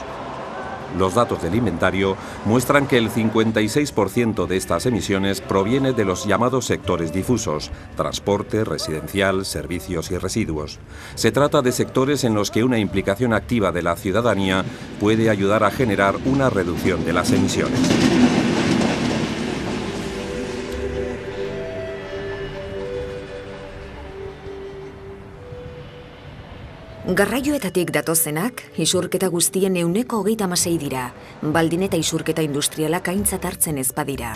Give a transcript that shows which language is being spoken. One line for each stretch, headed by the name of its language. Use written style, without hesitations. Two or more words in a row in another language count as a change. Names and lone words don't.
Spanish: Los datos del inventario muestran que el 56% de estas emisiones proviene de los llamados sectores difusos: transporte, residencial, servicios y residuos. Se trata de sectores en los que una implicación activa de la ciudadanía puede ayudar a generar una reducción de las emisiones.
Basque: Garraioetatik datozenak, isurketa guztien 26% dira, baldin eta isurketa industrialak aintzat hartzen ez badira.